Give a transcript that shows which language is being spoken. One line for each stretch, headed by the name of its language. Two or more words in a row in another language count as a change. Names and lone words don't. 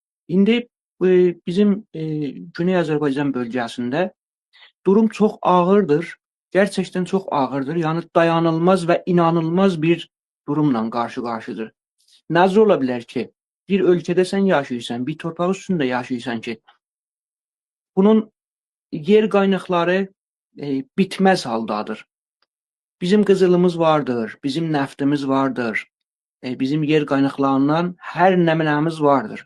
Azerbaijani: İndi bizim Güney Azərbaycan bölgəsində durum çox ağırdır.
Turkish: Gerçekten çok ağırdır. Yani dayanılmaz ve inanılmaz bir durumla karşı karşıdır.
Azerbaijani: Necə ola bilər ki, bir ölkədə sən yaşayırsan, bir torpaq üstündə yaşayırsan ki, bunun yer qaynaqları bitməz haldadır. Bizim qızılımız vardır, bizim nəftimiz vardır, bizim yer qaynaqlarından hər nəminəmiz vardır.